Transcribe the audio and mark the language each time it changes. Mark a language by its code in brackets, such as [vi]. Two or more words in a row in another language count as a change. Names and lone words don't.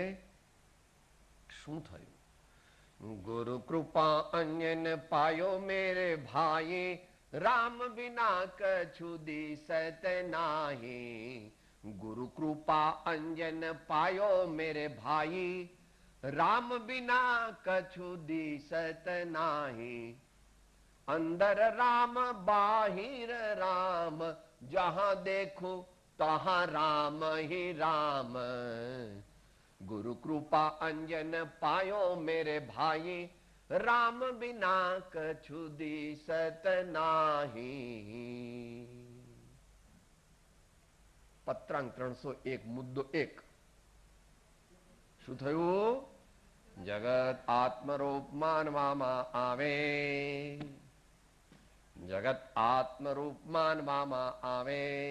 [gu] શું થયું? [hi] गुरु कृपा अंजन पायो मेरे भाई, राम विना कछु दिसत नाही. गुरु कृपा अंजन पायो मेरे भाई, राम बिना कछु दिसत नाही, अंदर राम बाहिर राम, जहां देखो तहां राम ही राम। गुरु कृपा अंजन पायो मेरे भाई, राम बिना कछु दिसत नाही। [gu] પત્રાંક 301 મુદ્દો 1 શું થયું? જગત આત્મરૂપ માનવામાં આવે, જગત આત્મરૂપ માનવામાં આવે।